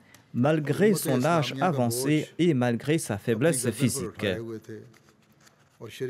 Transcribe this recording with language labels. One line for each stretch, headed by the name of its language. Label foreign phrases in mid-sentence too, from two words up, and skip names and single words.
French: malgré
Urdu: हुकूमत
French: son âge
Urdu: इस्लामिया का बोझ
French: avancé et malgré sa
Urdu: अपनी
French: faiblesse
Urdu: गर्दन पर
French: physique.
Urdu: उठाए हुए थे